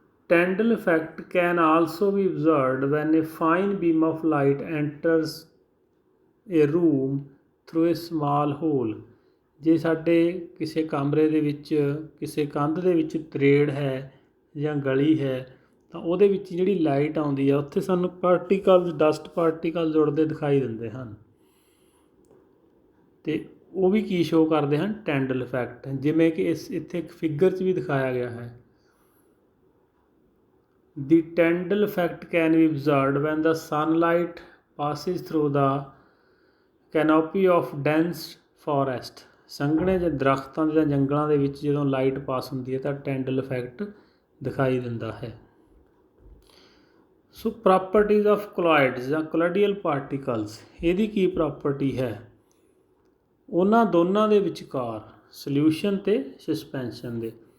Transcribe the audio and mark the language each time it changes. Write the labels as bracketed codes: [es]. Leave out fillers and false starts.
[en] Tyndall effect can also be observed when a fine beam of light enters a room through a small hole। [pa] ਜੇ ਸਾਡੇ ਕਿਸੇ ਕਮਰੇ ਦੇ ਵਿੱਚ ਕਿਸੇ ਕੰਧ ਦੇ ਵਿੱਚ ਤਰੇੜ ਹੈ ਜਾਂ ਗਲੀ ਹੈ ਤਾਂ ਉਹਦੇ ਵਿੱਚ ਜਿਹੜੀ ਲਾਈਟ ਆਉਂਦੀ ਆ ਉੱਥੇ ਸਾਨੂੰ ਪਾਰਟੀਕਲਸ, ਡਸਟ ਪਾਰਟੀਕਲ ਜੁੜਦੇ ਦਿਖਾਈ ਦਿੰਦੇ ਹਨ। ਅਤੇ ਉਹ ਵੀ ਕੀ ਸ਼ੋਅ ਕਰਦੇ ਹਨ? ਟੈਂਡਲ ਇਫੈਕਟ, ਜਿਵੇਂ ਕਿ ਇੱਥੇ ਇੱਕ ਫਿਗਰ 'ਚ ਵੀ ਦਿਖਾਇਆ ਗਿਆ ਹੈ। [en] The Tyndall effect can be observed when the sunlight passes through the canopy of dense forest। [pa] ਸੰਘਣੇ ਜਿਹੇ ਦਰੱਖਤਾਂ ਜਾਂ ਜੰਗਲਾਂ ਦੇ ਵਿੱਚ ਜਦੋਂ ਲਾਈਟ ਪਾਸ ਹੁੰਦੀ ਹੈ ਤਾਂ ਟੈਂਡਲ ਇਫੈਕਟ ਦਿਖਾਈ ਦਿੰਦਾ ਹੈ। ਸੋ [en] properties of colloids [pa] ਜਾਂ ਕੋਲੋਇਡਲ ਪਾਰਟੀਕਲਸ, ਇਹਦੀ ਕੀ ਪ੍ਰੋਪਰਟੀ ਹੈ? ਉਹਨਾਂ ਦੋਨਾਂ ਦੇ ਵਿਚਕਾਰ ਸਲਿਊਸ਼ਨ ਅਤੇ ਸਸਪੈਂਸ਼ਨ ਦੇ।